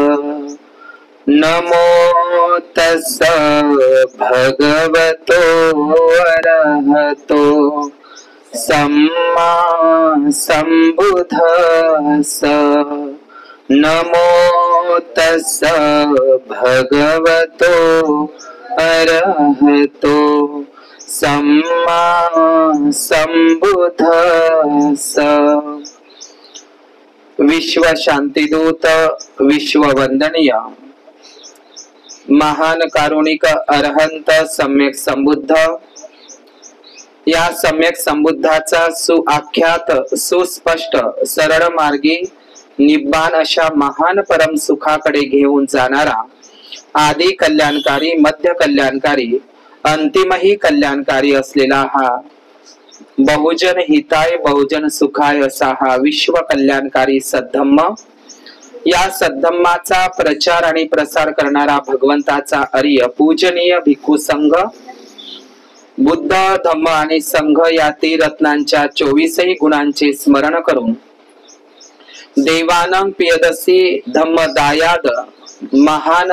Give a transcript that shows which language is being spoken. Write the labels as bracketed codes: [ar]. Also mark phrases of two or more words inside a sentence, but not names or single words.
[pi] नमो तस्स भगवतो अरहतो सम्मा सम्बुद्धस्स। नमो तस्स भगवतो अरहतो सम्मा सम्बुद्धस्स। [mr] विश्व शांतिदूत, विश्व वंदनीय महान कारुणिक अरहंत सम्यक संबुद्ध, या सम्यक संबुद्धाचा सुआख्यात सुस्पष्ट सरळ मार्गी निब्बान अशा महान परम सुखाकडे घेऊन जाणारा आदि कल्याणकारी, मध्य कल्याणकारी, अंतिमही कल्याणकारी असलेला हा [pi] बहुजन हिताय बहुजन सुखाय [mr] असा हा विश्व कल्याणकारी सद्धम्म, या सद्धम्माचा प्रचार आणि प्रसार करणारा भगवंताचा आर्य पूजनीय भिक्खू संघ, बुद्ध धम्म आणि संघ या त्रिरत्नांच्या 24ही गुणांचे स्मरण करून देवानं पियदसी धम्मदायाद महान